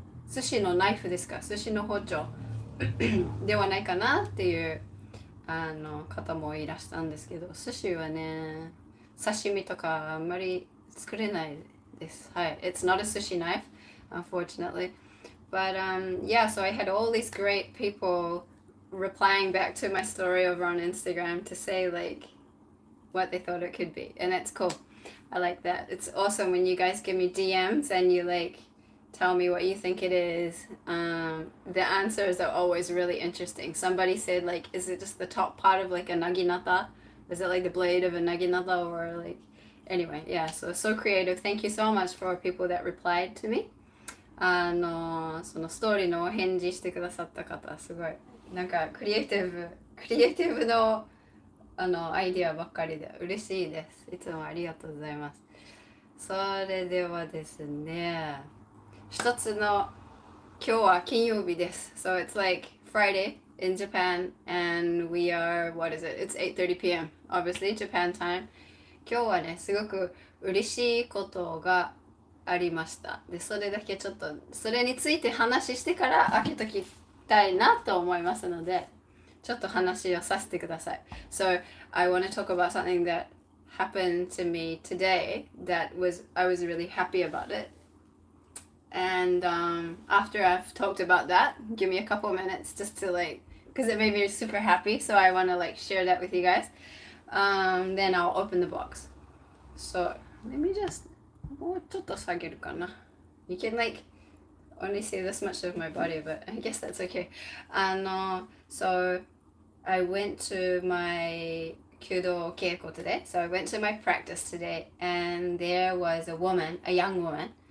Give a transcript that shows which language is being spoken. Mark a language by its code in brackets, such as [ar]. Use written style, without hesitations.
[ja] 寿司のナイフですか、寿司の包丁ではないかなっていう方もいらしたんですけど、寿司はね、刺身とかあんまり作れないです。はい。 [en] It's not a sushi knife, unfortunately. But yeah, so I had all these great people replying back to my story over on Instagram to say like what they thought it could be. And that's cool. I like that. It's awesome when you guys give me DMs and you like tell me what you think it is. The answers are always really interesting. Somebody said like, is it just the top part of like a naginata? Is it like the blade of a naginata or like, anyway, yeah, so creative. Thank you so much for people that replied to me. [ja] そのストーリーのお返事してくださった方、すごいなんかクリエイティブのアイディアばっかりで嬉しいです。いつもありがとうございます。それではですね、一つの今日は金曜日です。 [en] So it's like Friday in Japan and we are, what is it? It's 8:30 p.m. Obviously Japan time. [ja] 今日はね、すごく嬉しいことがありました。で、それだけちょっとそれについて話してから開けときたいなと思いますので、ちょっと話をさせてください。 [en] So I want to talk about something that happened to me today that I was really happy about it. And after I've talked about that, give me a couple minutes just to like, because it made me super happy. So I want to like share that with you guys. Then I'll open the box. So let me just [ja] もうちょっと下げるかな。 [en] You can like only see this much of my body, but I guess that's okay. So I went to my kyudo keiko today. So I went to my practice today, and there was a woman, a young woman.